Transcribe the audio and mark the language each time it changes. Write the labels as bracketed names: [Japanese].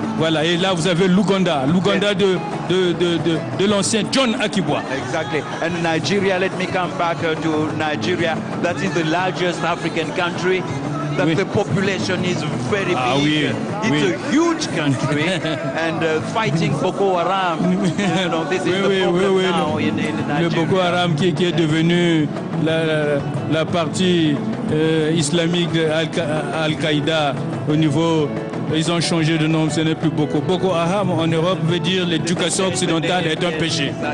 [French] Voilà, et là vous avez l'Ouganda de l'ancien John Akibwa. [English] Exactly. And Nigeria, let me come back to Nigeria. That is the largest African country. That the population is very big. It's a huge country. And fighting Boko Haram, you know, this is the problem now in Nigeria. [French] Le Boko Haram qui est devenu la partie islamique de Al-Qaïda au niveau... Ils ont changé de nom, ce n'est plus Boko. Boko Haram en Europe veut dire l'éducation occidentale est un péché.